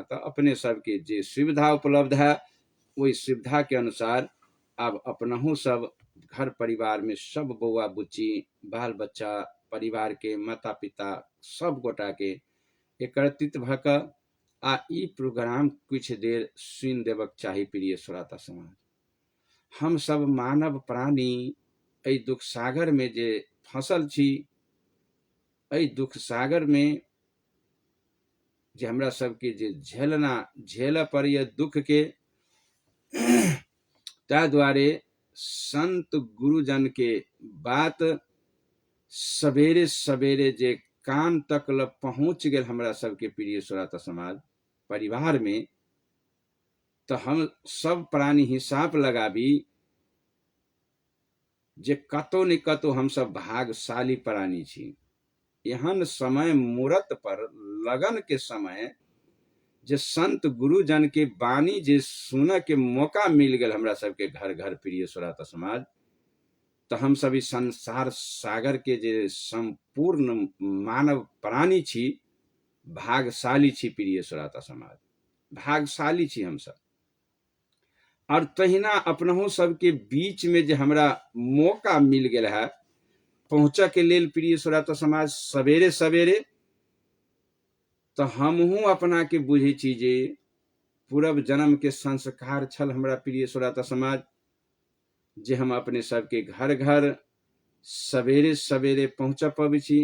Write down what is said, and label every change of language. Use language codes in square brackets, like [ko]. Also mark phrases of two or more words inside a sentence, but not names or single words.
[mai] तो अपने सबके जे सुविधा उपलब्ध है वही सुविधा के अनुसार अब अपनहु सब घर परिवार में सब बौआ बुच्ची बाल बच्चा परिवार के माता पिता सब गोटा के एकत्रित भ क आ ई प्रोग्राम कुछ देर सुन देवक चाही प्रिय श्रोता समाज। हम सब मानव प्राणी एहि दुख सागर में जे फसल छी, एहि दुख सागर में जे हमरा सबके जे झेल पड़ैया दुख के, ता द्वारे संत गुरुजन के बात सवेरे सवेरे जे कान तक ल पहुंच गेल हमरा सबके प्रिय श्रोता समाज परिवार में, तो हम सब प्राणी हिसाब लगाबी जे कतो न कतो हम सब भाग्यशाली प्राणी छी। एहन समय मुहूर्त पर लगन के समय जे संत गुरुजन के वाणी जे सुन के मौका मिल गया हमरा सबके घर घर प्रिय श्रोता समाज, तो हम सभी संसार सागर के जे संपूर्ण मानव प्राणी छी भाग्यशाली छी प्रिय श्रोता समाज, भाग्यशाली छी हम सब। और तहिना अपनहु सबके बीच में जे हमरा मौका मिल गया है पहुंचा के लेल प्रिय श्रोता समाज सवेरे सवेरे, तो हमहू अपना के बुझे छी जे पूर्व जन्म के संस्कार छल हमरा प्रिय श्रोता समाज, जे हम अपने सबके घर घर सवेरे सवेरे पहुंच पाबे छी।